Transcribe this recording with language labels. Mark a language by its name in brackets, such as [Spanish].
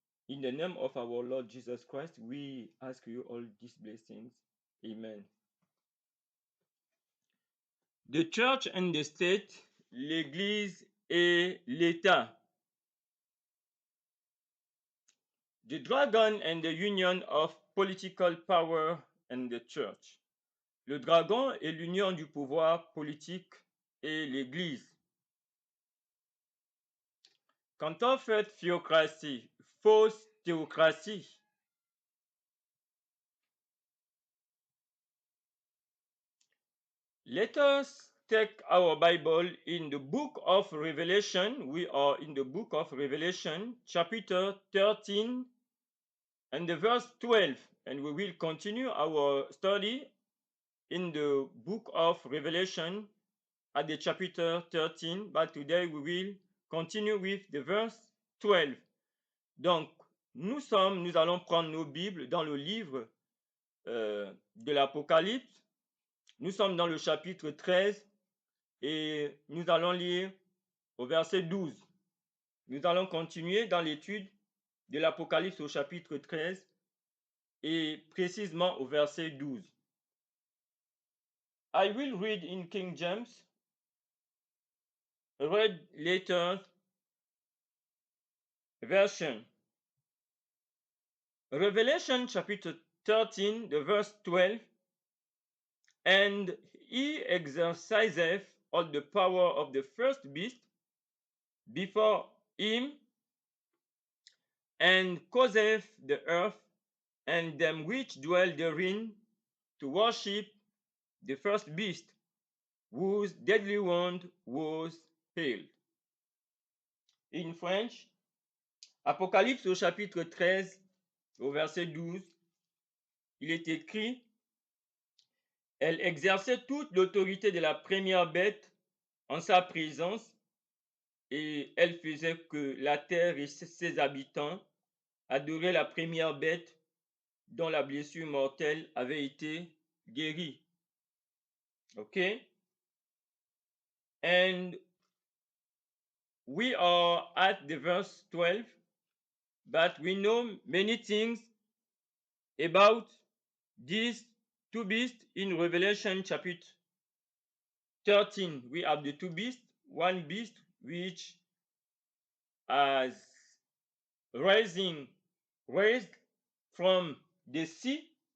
[English] In the name of our Lord Jesus Christ, we ask you all these blessings. Amen. The church and the state, [French] l'Église et l'État. [English] The dragon and the union of political power and the church. [French] Le dragon est l'union du pouvoir politique et l'Église. [English] Counterfeit theocracy, [French] fausse théocratie. [English] Let us take our Bible in the book of Revelation. We are in the book of Revelation, chapter 13 and the verse 12. And we will continue our study in the book of Revelation at the chapter 13. But today we will continue with the verse 12. [French] Donc, nous allons prendre nos Bibles dans le livre de l'Apocalypse. Nous sommes dans le chapitre 13 et nous allons lire au verset 12. Nous allons continuer dans l'étude de l'Apocalypse au chapitre 13 et précisément au verset 12. [English] I will read in King James, read later version. Revelation chapter 13, the verse 12. And he exerciseth all the power of the first beast before him, and causeth the earth and them which dwell therein to worship the first beast, whose deadly wound was healed. In French, [French] Apocalypse au chapitre 13, au verset 12, il est écrit: Elle exerçait toute l'autorité de la première bête en sa présence, et elle faisait que la terre et ses habitants adoraient la première bête dont la blessure mortelle avait été guérie. [English] Okay? And we are at the verse 12, but we know many things about these two beasts in Revelation chapter 13. We have the two beasts, one beast which has raised from the sea.